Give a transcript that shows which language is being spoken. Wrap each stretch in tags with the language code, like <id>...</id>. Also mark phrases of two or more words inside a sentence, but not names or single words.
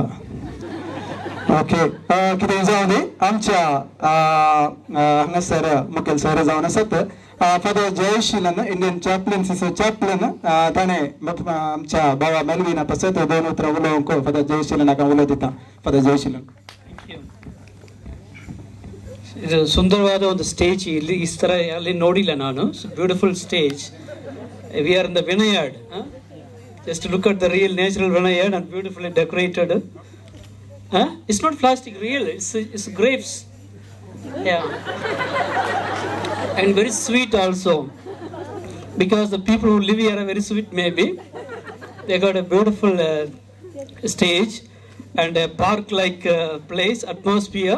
<kok>ओके कितें जावन दी आमच्या हांगासर मुखेल सर जावन आसात फादर जयशीलन</kok> <en>Indian chaplaincy</en> <kok>चॅप्लन ताणें आमच्या भावा मेल्विना पासत 2 उतरां उलोवंक फादर जयशीलनाक उलो दिता. फादर जयशीलन.</kok> <kn>ಇದು ಸುಂದರವಾದ ಒಂದು ಸ್ಟೇಜ್ ಇಲ್ಲಿ ಈ ಥರ ಅಲ್ಲಿ ನೋಡಿಲ್ಲ ನಾನು.</kn> <en>Beautiful stage. We are in the vineyard. Just look at the real natural vineyard and beautifully decorated. It's not plastic, real. It's grapes. Yeah. And very sweet also. Because the people who live here are very sweet maybe. They got a beautiful stage and a park-like place, atmosphere.</en>